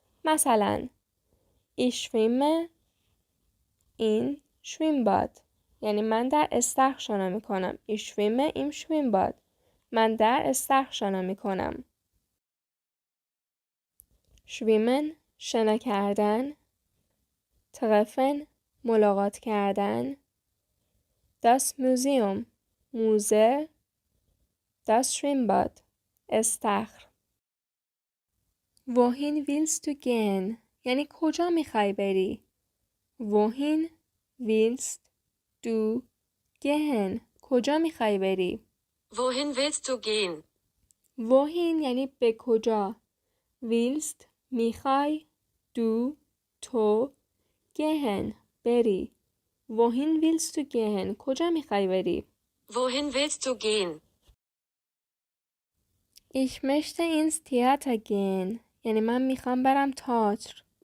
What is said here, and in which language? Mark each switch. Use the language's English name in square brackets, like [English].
[Persian] مثلا [German] ich schwimme in Schwimmbad [Persian] یعنی من در استخر شنا میکنم. [German] ich schwimme im Schwimmbad [Persian] من در استخر شنا میکنم. schwimmen شنا کردن. treffen ملاقات کردن. [German] das Museum موزه. das Schwimmbad استخر. wohin willst du gehen [Persian] یعنی کجا میخوای بری؟ [German] wohin willst du gehen [Persian] کجا میخوای بری؟ [German] Wohin willst du gehen? [Persian] wohin یعنی به کجا. willst میخوای. du تو. [German] gehen بری. wohin willst du gehen [Persian] کجا میخوای بری؟ [German] Wohin willst du gehen? ich möchte ins Theater gehen [Persian] یعنی من میخوام برم تئاتر.